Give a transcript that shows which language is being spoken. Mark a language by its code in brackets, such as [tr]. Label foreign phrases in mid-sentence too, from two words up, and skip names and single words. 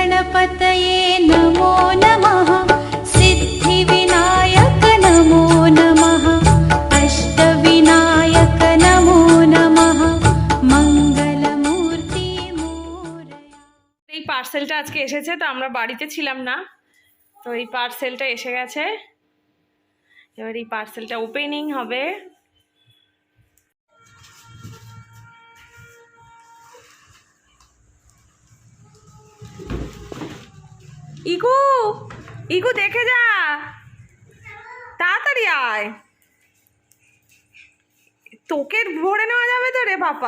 [sa] गणपतये नमो नमः सिद्धिविनायक नमो नमः अष्टविनायक नमो नमः मंगलमूर्ति मोरया। [bn] এই পার্সেলটা আজকে এসেছে, তো আমরা বাড়িতে ছিলাম না, তো এই পার্সেলটা এসে গেছে। এবার এই পার্সেলটা ওপেনিং হবে। ইকু ইকু দেখে যা, তাড়াতাড়ি আয়, তোকে ভরে নেওয়া যাবে তো রে পাপা।